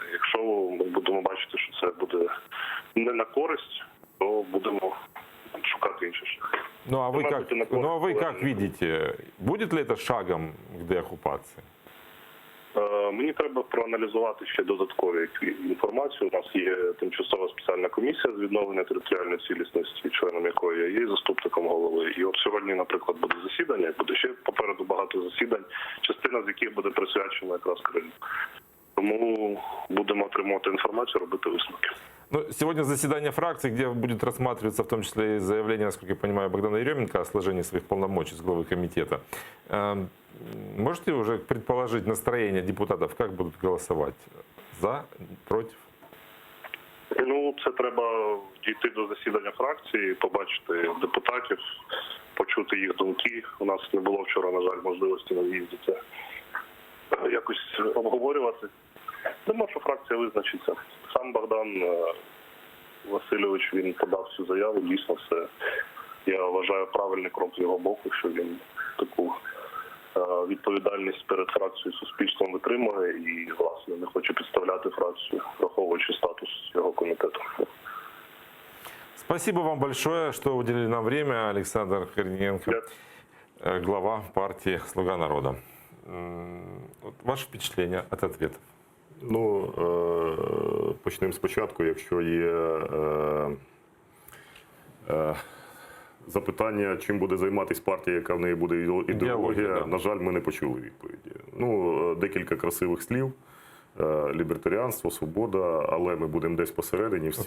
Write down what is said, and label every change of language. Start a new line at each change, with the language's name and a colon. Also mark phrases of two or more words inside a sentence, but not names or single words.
Ukrainian: Якщо ми будемо бачити, що це буде не на користь, то будемо шукати інші шляхи.
Russian: Ну а вы как видите, будет ли это шагом к деоккупации?
Ukrainian: Мені треба проаналізувати ще додаткові інформацію. У нас є тимчасова спеціальна комісія з відновлення територіальної цілісності, членом якої я є заступником голови. І от сьогодні, наприклад, буде засідання, буде ще попереду багато засідань, частина з яких буде присвячена якраз Криму. Тому будемо отримувати інформацію, робити висновки. Ну,
Russian: сегодня заседание фракции, где будет рассматриваться в том числе и заявление, насколько я понимаю, Богдана Еременко о сложении своих полномочий с главы комитета. Можете уже предположить настроение депутатов, как будут голосовать? За, против?
Ukrainian: Ну, це треба дійти до засідання фракції, побачити депутатів, почути їх думки. У нас не було вчора, на жаль, можливості на в'їзді це якось обговорювати. Думаю, що фракція визначиться. Сам Богдан Васильович, він подав цю заяву. Дійсно, це, я вважаю, правильний крок з його боку, що він таку відповідальність перед фракцією і суспільством витримує і, власне, не хоче підставляти фракцію, враховуючи статус його комітету.
Russian: Спасибо вам большое, что уделили нам время. Александр Корниенко, глава партии «Слуга народа».
Ukrainian: Ваше впечатлення від відповідей? Ну, почнемо спочатку. Якщо є запитання, чим буде займатися партія, яка в неї буде ідеологія, на жаль, ми не почули відповіді. Ну, декілька красивих слів. Лібертаріанство, свобода, але ми будемо десь посередині в світі.